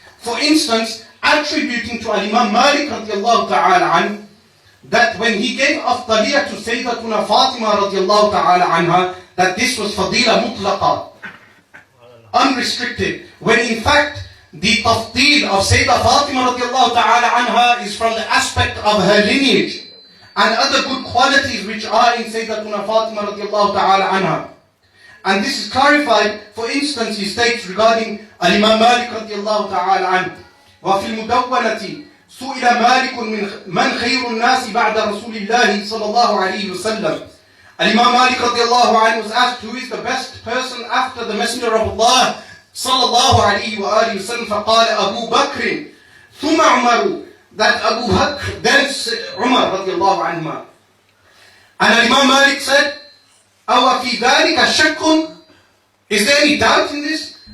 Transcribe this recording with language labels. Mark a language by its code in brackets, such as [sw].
[en] For instance, attributing to Imam Malik radiallahu ta'ala an, that when he gave afdaliyah to Sayyiduna Fatima radiallahu ta'ala anha, that this was fadila mutlaqa, unrestricted, when in fact the tafdeel of Sayyida Fatima radiallahu ta'ala anha is from the aspect of her lineage and other good qualities which are in Sayyidatuna Fatima radiallahu ta'ala anha. And this is clarified. For instance, he states regarding Imam Malik radiallahu ta'ala anhu, [ar] وفي المدونة سئل مالك من خير الناس بعد رسول الله صلى الله عليه وسلم. [en] Imam Malik radiallahu anhu was asked who is the best person after the Messenger of Allah صلى الله عليه وآله وسلم, [ar] فقال أبو بكر ثم عمر, [en] that Abu Bakr, then Umar radiallahu anhu. And Imam Malik said, [ar] أو في ذلك شك, [en] is there any doubt in this?